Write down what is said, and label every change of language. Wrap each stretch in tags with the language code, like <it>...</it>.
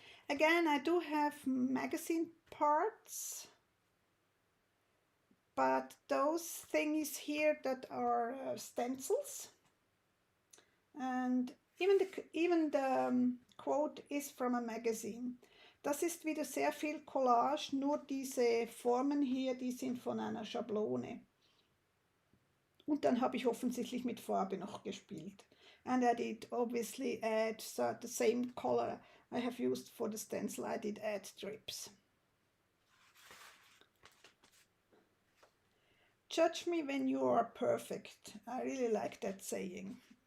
<en>Again, I do have magazine parts, but those things here that are stencils, and even the quote is from a magazine.</en> <de>Das ist wieder sehr viel Collage, nur diese Formen hier, die sind von einer Schablone. Und dann habe ich offensichtlich mit Farbe noch gespielt.</de> <en>And I did obviously add the same color I have used for the stencil, I did add strips. Judge me when you are perfect. I really like that saying.</en>